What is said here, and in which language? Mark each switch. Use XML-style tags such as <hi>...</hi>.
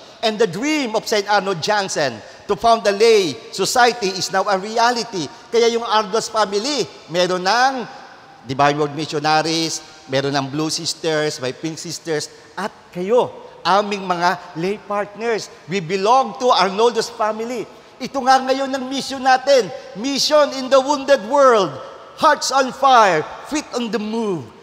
<en>And the dream of St. Arno Jansen to found the lay society is now a reality.</en> <tl>Kaya yung Ardos family, meron ng Divine Word Missionaries, meron ng Blue Sisters, may Pink Sisters, at kayo, aming mga lay partners.</tl> <en>We belong to Arnoldo's family.</en> <tl>Ito nga ngayon ng mission natin.</tl> <en>Mission in the wounded world. Hearts on fire, feet on the move.</en>